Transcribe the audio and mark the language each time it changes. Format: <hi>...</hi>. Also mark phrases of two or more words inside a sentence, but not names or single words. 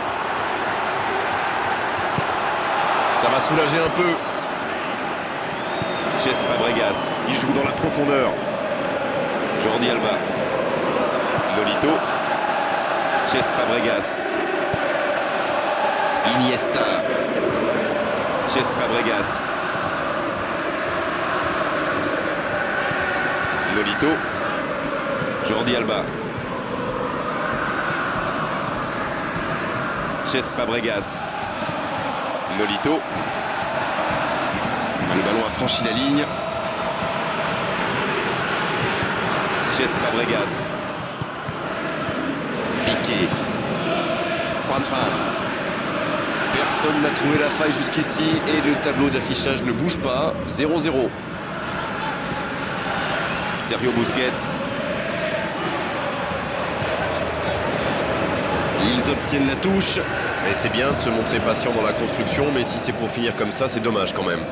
<fr>Ça va soulager un peu. Cesc Fabregas, il joue dans la profondeur. Jordi Alba. Nolito. Cesc Fabregas. Iniesta. Cesc Fabregas. Nolito. Jordi Alba. Cesc Fabregas. Nolito. Le ballon a franchi la ligne. Cesc Fabregas. Piqué. Juan Fran. Personne n'a trouvé la faille jusqu'ici et le tableau d'affichage ne bouge pas. 0-0. Sergio Busquets. Ils obtiennent la touche. Et c'est bien de se montrer patient dans la construction, mais si c'est pour finir comme ça, c'est dommage quand même.</fr>